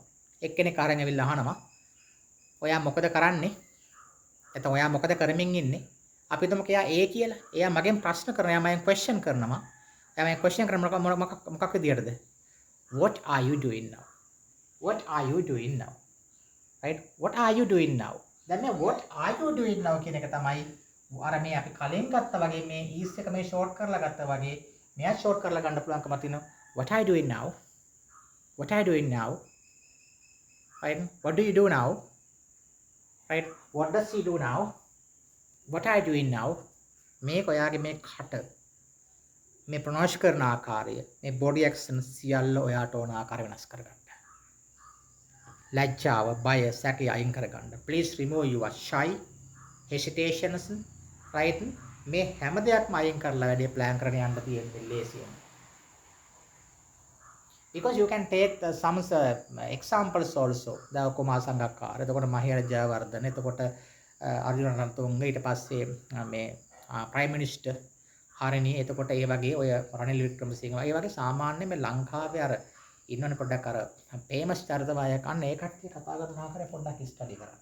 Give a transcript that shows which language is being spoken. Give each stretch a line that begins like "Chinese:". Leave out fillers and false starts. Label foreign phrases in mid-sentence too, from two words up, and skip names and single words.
Sinhala: එක්කෙනෙක් අරන් ඇවිල්ලා අහනවා ඔයා මොකද කරන්නේ? එතකොට ඔයා මොකද කරමින් ඉන්නේ? අපි හිතමු එයා A කියලා. එයා මගෙන් ප්‍රශ්න කරනවා. එයා මගෙන් question කරනවා. එයා මගෙන් question කරන මොකක් විදියටද?
English: What are you doing now? What are you doing now? Right? What are you doing now?
Sinhala: දැන් මේ
English: what are you doing now
Sinhala: කියන එක තමයි අර මේ අපි කලින් ගත්තා වගේ මේ is එක මේ short කරලා ගත්තා වගේ මෙයා short කරලා ගන්න පුළුවන්කම තියෙනවා.
English: What are you doing now? What are you doing now? Right? What do you do now? Right? What does he do now? What are you doing now?
Sinhala: මේක ඔයාගේ මේ කට මේ ප්‍රොනවුන්ස් කරන ආකාරය මේ
English: body action
Sinhala: සියල්ල ඔයාට ඕන ආකාරය වෙනස් කරගන්න. ලැජ්ජාව, බය, සැකය අයින් කරගන්න.
English: Please remove your shy, hesitations, right?
Sinhala: මේ හැම දෙයක්ම අයින් කරලා වැඩේ plan කරගෙන යන්න තියෙන්නේ ලේසියෙන්.
English: Because you can take some examples also.
Sinhala: දැන් කුමාර සංගක්කාර, එතකොට මහියර ජයවර්ධන, එතකොට අර්ජුන රණතුංග, ඊට පස්සේ මේ
English: prime minister
Sinhala: හරිනි, එතකොට ඒ වගේ ඔය රනිල් වික්‍රමසිංහ වගේ වගේ සාමාන්‍ය මේ ලංකාවේ අර ඉන්නවනේ පොඩ්ඩක් අර famous චරිත වායක අන්න ඒ කට්ටිය කතා කරන ආකාරය පොඩ්ඩක් study කරන්න.